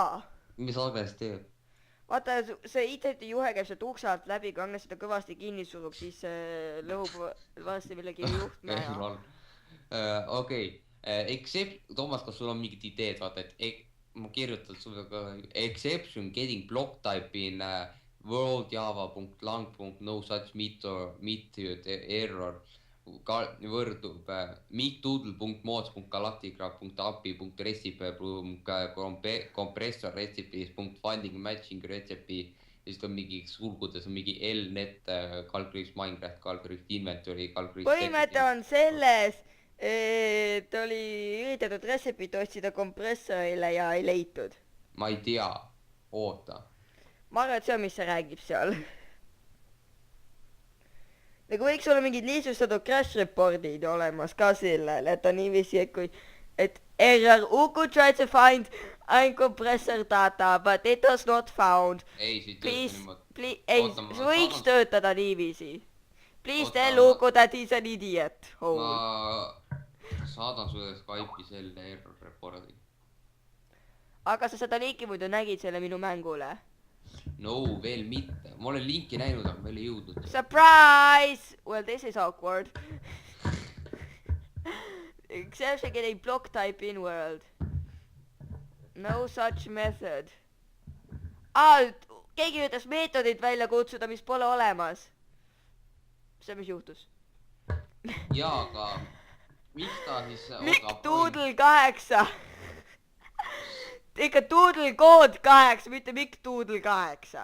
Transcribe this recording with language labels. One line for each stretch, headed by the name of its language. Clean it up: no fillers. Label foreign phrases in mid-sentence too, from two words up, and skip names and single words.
Estonian: mis Agnes teeb? Vaata, see interneti juhe käib sealt ukse alt läbi, kui Agnes seda kõvasti kinni surub, siis lõhub varsti millegi juhtme ära. okei. Toomas, kas sul on mingid ideed, vaata, et ma kirjutan sulle ka
English: exception getting block type in world java.lang.no such method error
Estonian: võrdub
English: micdoodle.mods.galactica.api.recipe.compressor recipes.finding matching recipe
Estonian: ja siis on mingi sulgudes on mingi
English: lnet calculus Minecraft calculus inventory calculus.
Estonian: põhimõte on selles, et oli üritatud retseptit otsida kompressorile ja ei leitud. ma ei tea, oota. ma arvan, et see on, mis see räägib seal. nagu võiks olla mingid lihtsustatud
English: crash report'id
Estonian: olemas ka sellele, et on niiviisi, et kui, et
English: error Uku tried to find uncompressor data, but it was not found.
Estonian: ei, see ei tööta niimoodi. Ei, see võiks töötada niiviisi.
English: Please
Estonian: Oota,
English: tell
Estonian: ma-
English: Uku that he's an idiot.
Estonian: ma saadan sulle Skype'i selle
English: error report'i.
Estonian: Aga sa seda linki muidu nägid selle minu mängule? No, veel mitte. Ma olen linki näinud, aga veel ei jõudnud.
English: Surprise! Well, this is awkward. Exception getting block type in world. No such method.
Estonian: Keegi üritas meetodit välja kutsuda, mis pole olemas. See mis juhtus? Jaa, aga miks ta siis... Mikk Doodle 8. Ikka Doodle kood 8, mitte Mikk Doodle 8.